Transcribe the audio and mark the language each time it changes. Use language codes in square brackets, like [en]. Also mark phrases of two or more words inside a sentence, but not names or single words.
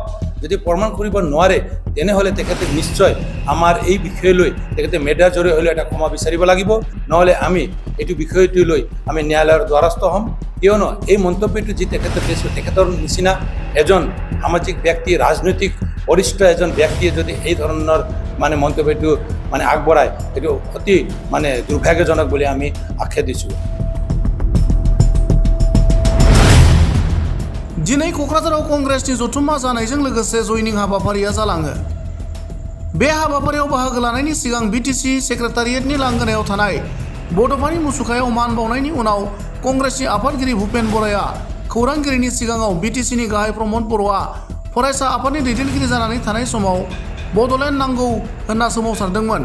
[as] যদি প্ৰমাণ কৰিব নোৱাৰে তেনেহ'লে তেখেতে নিশ্চয় আমাৰ এই বিষয়লৈ তেখেতে মেডিয়াৰ জৰিয়তে হ'লেও এটা ক্ষমা বিচাৰিব লাগিব, নহ'লে আমি এইটো বিষয়টো লৈ আমি ন্যায়ালয়ৰ দ্বাৰস্থ হ'ম। কিয়নো এই মন্তব্যটো যি তেখেতে দিছে তেখেতৰ নিচিনা এজন সামাজিক ব্যক্তি ৰাজনৈতিক বৰিষ্ঠ এজন ব্যক্তিয়ে যদি এই ধৰণৰ মানে মন্তব্যটো মানে আগবঢ়ায় এইটো অতি মানে দুৰ্ভাগ্যজনক বুলি আমি আখ্যা দিছোঁ। [brx] दिनै क'क्राझाराव कंग्रेसनि जथुम्मा जानायजों लोगोसे जयनिं हाबाफारिया जालाङो। बे हाबाफारियाव बाहागो लानायनि सिगां बिटिसि सेक्रेटारियेटनि लांगोनायाव थानाय बड'फानि मुसुखायाव मान बावनायनि उनाव कंग्रेसनि आफादगिरि भुपेन बराया खौरांगिरिनि सिगाङाव बिटिसिनि गाहाय प्रमद बर'आ फरायसा आफादनि दैदेनगिरि जानानै थानाय समाव बड'लेण्ड नांगौ होनना सोमावसारदोंमोन।